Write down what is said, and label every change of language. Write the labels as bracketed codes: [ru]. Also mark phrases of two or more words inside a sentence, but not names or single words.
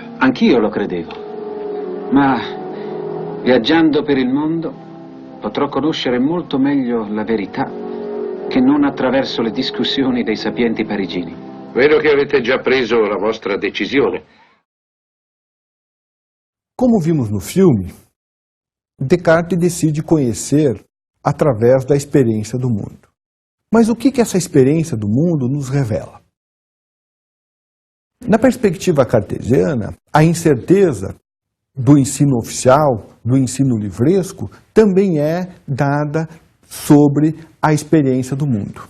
[it] Anch'io lo credevo, ma viaggiando per il mondo potrò conoscere molto meglio la verità che non attraverso le discussioni dei sapienti parigini. Vedo che avete già preso la vostra decisione. [pt] Como vimos no filme, Descartes decide conhecer através da experiência do mundo. Mas o que essa experiência do mundo nos revela? Na perspectiva cartesiana, a incerteza do ensino oficial, do ensino livresco, também é dada sobre a experiência do mundo.